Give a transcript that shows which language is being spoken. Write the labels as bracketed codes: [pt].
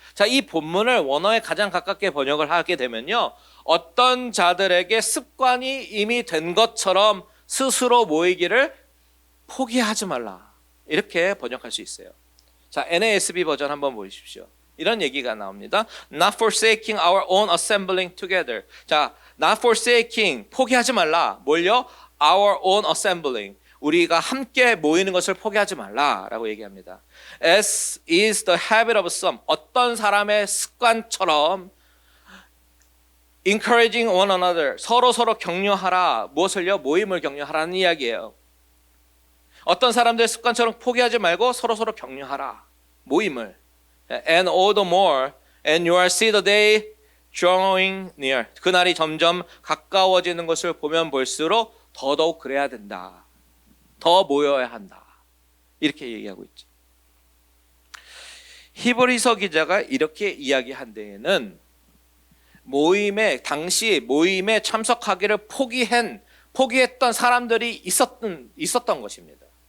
[ko] 자, 이 본문을 원어에 가장 가깝게 번역을 하게 되면요, 어떤 자들에게 습관이 이미 된 것처럼 스스로 모이기를 포기하지 말라, 이렇게 번역할 수 있어요. 자, NASB 버전 한번 보십시오. 이런 얘기가 나옵니다. [en] Not forsaking our own assembling together. [ko] 자, [en] not forsaking, [ko] 포기하지 말라. 뭘요? [en] Our own assembling. [ko] 우리가 함께 모이는 것을 포기하지 말라라고 얘기합니다. [en] As is the habit of some. [ko] 어떤 사람의 습관처럼 [en] encouraging one another. [ko] 서로 격려하라. 무엇을요? 모임을 격려하라는 이야기예요. 어떤 사람들의 습관처럼 포기하지 말고 서로 격려하라. 모임을. [en] And all the more, and you are see the day drawing near. [ko] 그날이 점점 가까워지는 것을 보면 볼수록 더더욱 그래야 된다. 더 모여야 한다. 이렇게 얘기하고 있죠. 히브리서 기자가 이렇게 이야기한 데에는 당시 모임에 참석하기를 포기했던 사람들이 있었던 것입니다.